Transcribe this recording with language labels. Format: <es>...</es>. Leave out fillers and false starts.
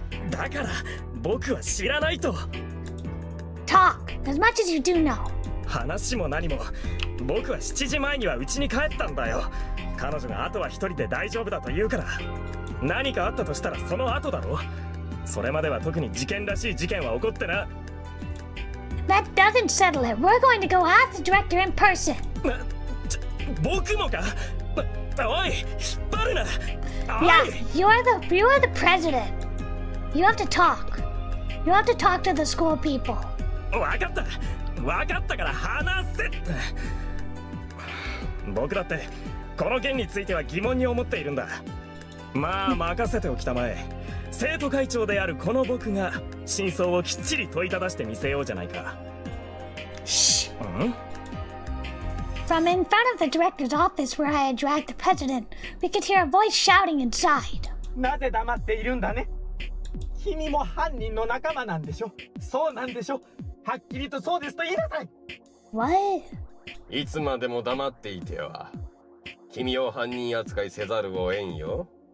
<ja>だから僕は知らないと。</ja> <en>Talk, as much as you do know.</en> <ja>話も何も僕は7時前には家に帰ったんだよ。彼女があとは一人で大丈夫だと言うから。何かあったとしたらその後だろ。それまでは特に事件らしい事件は起こってな。</ja> <en>That doesn't settle it. We're going to go ask the director in person.</en> <ja>僕もか。おい、引っ張るな。</ja> <en>Yeah, you're the president. You have to talk. You have to talk to the school people.</en> <ja>わかったから話せ。僕だってこの件については疑問に思っているんだ。まあ任せておきたまえ。生徒会長であるこの僕が真相をきっちり問いただしてみせようじゃないか。 Shh.</ja> <en>From in front of the director's office where I had dragged the president, we could hear a voice shouting inside.</en> <ja>なぜ黙っているんだね。君も犯人の仲間なんでしょ。そうなんでしょ。はっきりとそうですと言いなさい。</ja> <en>What?</en> <ja>いつまでも黙っていては君を犯人扱いせざるを得んよ。</ja>